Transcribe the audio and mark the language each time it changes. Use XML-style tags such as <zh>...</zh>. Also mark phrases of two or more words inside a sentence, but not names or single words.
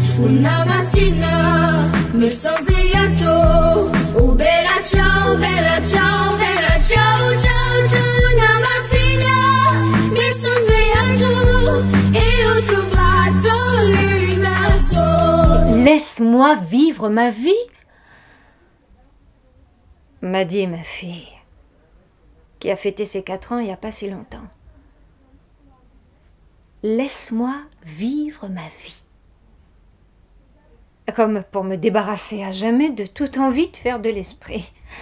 <it>una mattina mi son svegliato. Oh bella ciao, bella ciao, bella ciao, ciao, ciao. Una mattina mi son svegliato e ho trovato l'universo.</it> <fr>Laisse-moi vivre ma vie, m'a dit ma fille, qui a fêté ses 4 ans il n'y a pas si longtemps. Laisse-moi vivre ma vie. Comme pour me débarrasser à jamais de toute envie de faire de l'esprit.</fr>